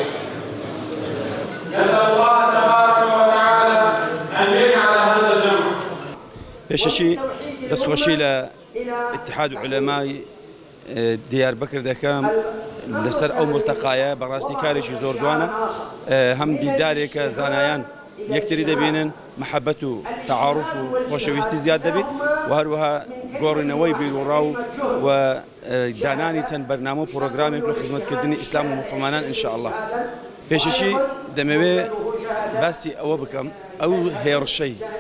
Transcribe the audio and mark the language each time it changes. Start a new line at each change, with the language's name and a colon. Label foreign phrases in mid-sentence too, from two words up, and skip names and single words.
Arabic: نسأل الله تبارك وتعالى أن يجعل هذا الجمع.
Central Kurdish: پێشەکی دەستخۆشی لە اتحاد علەمای دیار بەکر دەکەم لەسەر ئەو ملتەقایە بەڕاستی کارێکی زۆر جوانە هەم دیدارێکە زانایان یەکتری دەبینن محەبەت و تەعاڕوف و خۆشەویستی زیاد دەبێت و هەروەها گۆڕینەوەی بیرروڕاو و دانانی چەند بەرنامە و پرۆگرامێک لە خزمەتکردنی ئیسلام و مسلمانان ئینشاءالله پێشەکی دەمەوێ باسی ئەوە بکەم ئەو هێڕشەی